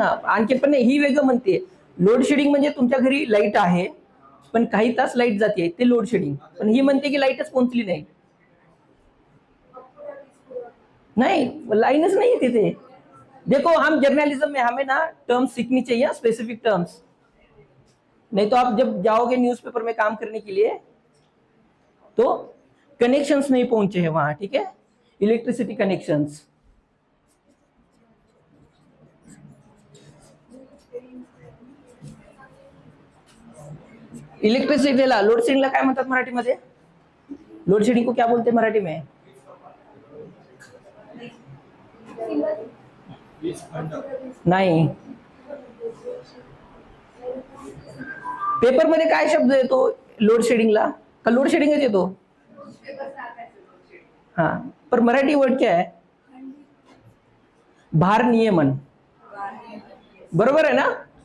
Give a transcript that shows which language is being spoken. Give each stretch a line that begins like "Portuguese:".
Marathi: हा आणखी पण नाही, ही वेगळं म्हणते। लोड शेडिंग म्हणजे तुमच्या घरी लाईट आहे पण काही तास लाईट जाते, ते लोड शेडिंग। पण ही म्हणते की लाईटच पोहोचली नाही,
Hindi: नहीं लाइनस नहीं है
Marathi: तिथे।
Hindi: देखो हम जर्नलिज्म में हमें ना टर्म्स सीखनी चाहिए, स्पेसिफिक टर्म्स, नहीं तो आप जब जाओगे न्यूज़पेपर में काम करने के लिए तो कनेक्शंस नहीं पहुंचे हैं वहां, ठीक है?
Marathi: इलेक्ट्रिसिटी कनेक्शंस, इलेक्ट्रिसिटीला लोड शेडिंगला काय म्हणतात मराठीमध्ये?
Hindi: लोड शेडिंग को क्या बोलते हैं मराठी में?
Marathi: नाही, पेपर मध्ये काय शब्द येतो लोड शेडिंगला? का लोड शेडिंगच येतो?
Hindi: हाँ, पर मराठी वर्ड क्या है?
Marathi: भार नियमन, बरोबर
Hindi: है ना?